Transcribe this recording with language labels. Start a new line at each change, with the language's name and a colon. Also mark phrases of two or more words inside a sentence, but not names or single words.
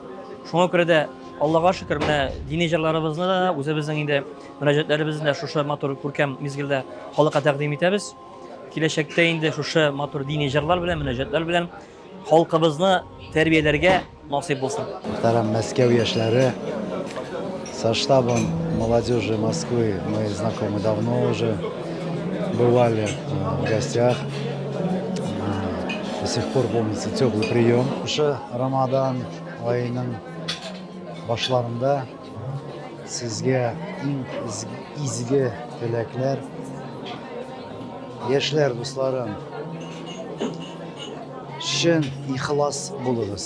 Tatar: Шуңа күрә дә Аллага шөкер менә дини җырларыбызны да, үзебезнең инде мөнәҗәтләребезне дә шушы матур күркәм мизгелдә халыкка тәкъдим итәбез. Киләчәктә инде шушы матур дини җырлар белән, мөнәҗәтләр белән халкыбызны тәрбияләргә насыйп булсын. Muhtaram Мәскәү яшьләре,
Russian: со штабом молодежи Москвы мы знакомы давно уже, бывали в гостях, до сих пор помнится теплый прием.
Tatar: Ошо Рамадан айының башларында сезгә иң изге теләкләр, яшьләр дусларым, чын ихлас булыгыз.